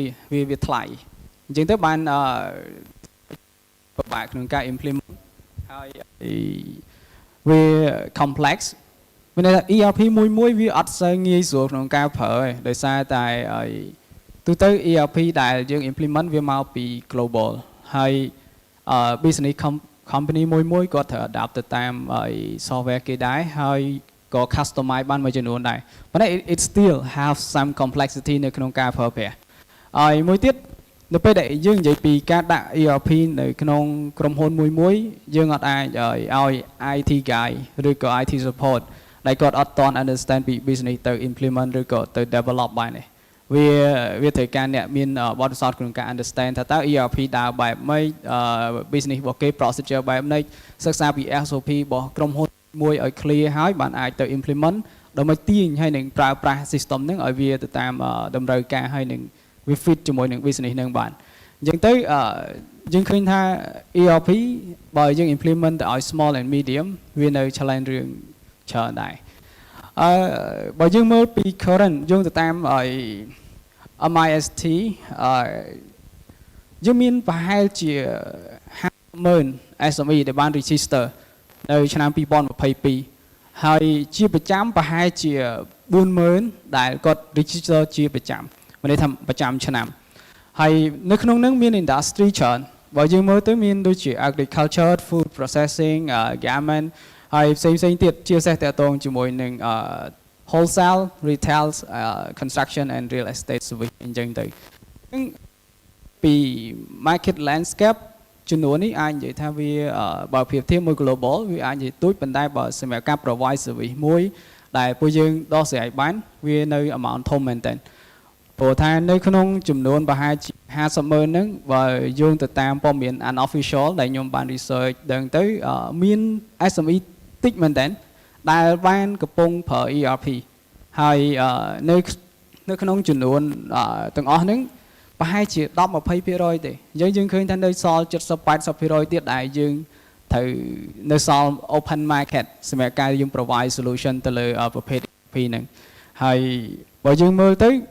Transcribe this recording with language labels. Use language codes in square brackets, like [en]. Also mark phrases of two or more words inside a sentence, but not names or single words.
[km] វាថ្លៃអញ្ចឹងទៅបានពិបាកក្នុងការ implement ហើយវា complex មានន័យថា ERP មួយវាអត់សូវងាយស្រួលក្នុងការប្រើទេដោយ សារតែទូទៅ ERP ដែលយើង implement វាមកពី global ហើយ [en] business company [km] មួយគាត់ត្រូវ adapt ទៅតាម software គេដែរហើយក៏ customize បានមួយចំនួនដែរប៉ុន្តែ [en] it still have some complexity [km] នៅក្នុងការប្រើប្រាស់ហើយមួយទៀតនៅពេលដែលយើងនិយាយពីការដាក់ ERP នៅក្នុងក្រុមហ៊ុនមួយយើងអត់អាចឲ្យ [en] IT guy [km] ឬក៏ [en] IT support [km] ដែលគាត់អត់ទាន់ understand ពី business ទៅ implement ឬក៏ទៅ develop បានទេ វាត្រូវការអ្នកមានបទពិសោធន៍ក្នុងការ understand ថាតើ ERP ដើរបែបម៉េច business របស់គេ procedure បែបម៉េចសិក្សា ពី SOP របស់ក្រុមហ៊ុនមួយឲ្យ clear ហើយបានអាចទៅ implement ដើម្បីទាញហើយនឹងប្រើប្រាស់ system ហ្នឹងឲ្យវាទៅតាមតម្រូវការហើយនឹងវា fit ជាមួយនឹង business ហ្នឹងបានអញ្ចឹងទៅយើងឃើញថា ERP បើយើង implement ទៅឲ្យ [en] small and medium [km] វានៅ challenge រឿងច្រើនដែរបើយើងមើលពី current យើងទៅតាមឲ្យ MIST យើងមានប្រហែលជា 50,000 SME ដែលបាន register នៅឆ្នាំ 2022 ហើយជាប្រចាំប្រហែលជា 40,000 ដែលគាត់ register ជាប្រចាំមានន័យថាប្រចាំឆ្នាំហើយនៅក្នុងនោះមាន industry ច្រើនបើយើងមើលទៅមានដូចជា [en] agriculture food processing garment [km] ហើយផ្សេងទៀតជាពិសេសតកតងជាមួយនឹង [en] wholesale retail construction and real estate service [km] អញ្ចឹងទៅពី [en] market landscape [km] ចំនួននេះអាចនិយាយថាវាបើ ប្រៀបធៀបមួយ global វាអាចនិយាយទូចប៉ុន្តែបើសម្រាប់ការ [en] provide service [km] មួយដែលពួកយើងដោះស្រាយបានវានៅ amount ធំ មែនតើព្រោះថានៅក្នុងចំនួនប្រហែលជា 50,000 ហ្នឹងបើយោងទៅតាមព័ត៌មាន unofficial ដែលខ្ញុំ បាន research ដឹងទៅមាន SME តិចមែនតើដែលបានកំពុងប្រើ ERP ហើយនៅក្នុងចំនួនទាំងអស់ហ្នឹងប្រហែលជា 10-20% ទេអញ្ចឹងយើងឃើញថានៅសល់ 70-80% ទៀតដែលយើងត្រូវនៅសល់ [en] open market [km] សម្រាប់ការយើង [en] provide solution [km] ទៅលើប្រភេទ ERP ហ្នឹងហើយបើយើងមើលទៅ